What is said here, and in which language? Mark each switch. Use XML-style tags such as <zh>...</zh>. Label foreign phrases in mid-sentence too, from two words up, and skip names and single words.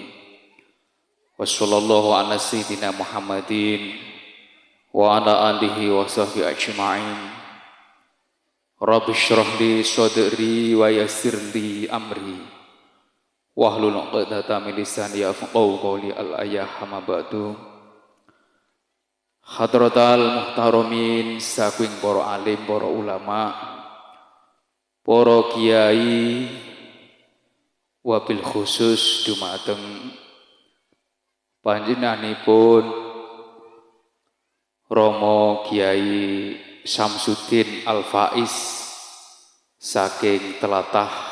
<ar>وصلى الله على سيدنا محمد وعلى آله وصحبه أجمعين. رب اشرح لي صدري ويسر لي أمري واحلل عقدة من لساني يفقهوا قولي الآية ما بعد. حضرة المحترمين</ar> <jv>saking para alim, para ulama, para kiai, wabil khusus dumateng panjenenganipun Romo Kiai Samsudin Al-Faiz saking telatah</jv>